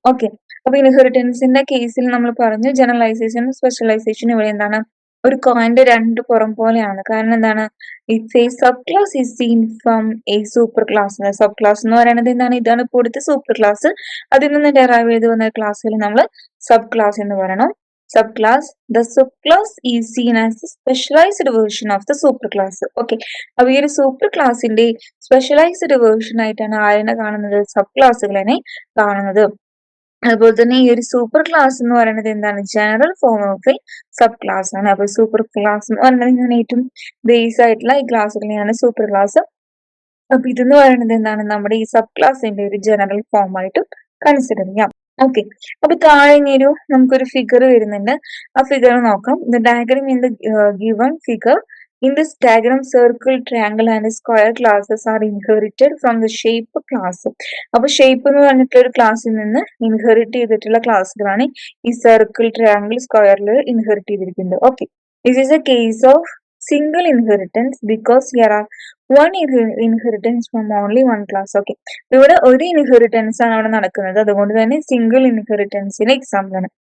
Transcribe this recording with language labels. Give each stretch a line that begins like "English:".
Malayalam: Okay, അപ്പൊ ഇൻഹെറിറ്റൻസിന്റെ കേസിൽ നമ്മൾ പറഞ്ഞു ജനറലൈസേഷൻ സ്പെഷ്യലൈസേഷൻ ഇവിടെ എന്താണ്, ഒരു കോയിന്റെ രണ്ട് പുറം പോലെയാണ്. കാരണം എന്താണ്,
English: It's a sub class is seen from a super class.
Malayalam: Sub class എന്ന് പറയുന്നത് എന്താണ്, ഇതാണ് ഇപ്പോൾ ഇവിടുത്തെ സൂപ്പർ ക്ലാസ്. അതിൽ നിന്ന് ഡെറൈവ് ചെയ്ത് വന്ന ക്ലാസ്സിൽ നമ്മൾ സബ് ക്ലാസ് എന്ന് പറയണം.
English: subclass. The subclass is seen as a specialized version of the superclass.
Malayalam: Okay, അപ്പൊ ഈ ഒരു സൂപ്പർ ക്ലാസിന്റെ സ്പെഷ്യലൈസ്ഡ് വേർഷൻ ആയിട്ടാണ് ആരെന്നെ കാണുന്നത്, സബ് ക്ലാസ്സുകളെ കാണുന്നത്. അതുപോലെ തന്നെ ഈ ഒരു സൂപ്പർ ക്ലാസ് എന്ന് പറയുന്നത് എന്താണ്,
English: general form of a sub class
Malayalam: ആണ്. അപ്പൊ സൂപ്പർ ക്ലാസ് എന്ന് പറയുന്നത് ഏറ്റവും ബേസ് ആയിട്ടുള്ള ഈ ക്ലാസ്സുകളെയാണ് സൂപ്പർ ക്ലാസ്. അപ്പൊ ഇതെന്ന് പറയുന്നത് എന്താണ്, നമ്മുടെ ഈ സബ് ക്ലാസിന്റെ ഒരു ജനറൽ ഫോം ആയിട്ട് കൺസിഡർ ചെയ്യാം. ഓക്കെ, അപ്പൊ താഴെ ഇനിയൊരു നമുക്കൊരു ഫിഗർ വരുന്നുണ്ട്. ആ ഫിഗർ നോക്കാം.
English: The diagram in the given figure. In this diagram, circle, triangle and square classes are inherited from the shape class.
Malayalam: അപ്പൊ ഷേപ്പ് എന്ന് പറഞ്ഞിട്ടുള്ള ഒരു ക്ലാസ്സിൽ നിന്ന് ഇൻഹെറിറ്റ് ചെയ്തിട്ടുള്ള ക്ലാസ്സുകളാണ് ഈ സർക്കിൾ, ട്രയാങ്കിൾ, സ്ക്വയറിൽ ഇൻഹെറിറ്റ് ചെയ്തിരിക്കുന്നത്.
English: Okay, this is a case of single inheritance because here are one inheritance from only one class.
Malayalam: Okay, ഇവിടെ ഒരു ഇൻഹെറിറ്റൻസ് ആണ് അവിടെ നടക്കുന്നത്, അതുകൊണ്ട് തന്നെ സിംഗിൾ ഇൻഹെറിറ്റൻസിന് എക്സാമ്പിൾ ആണ്.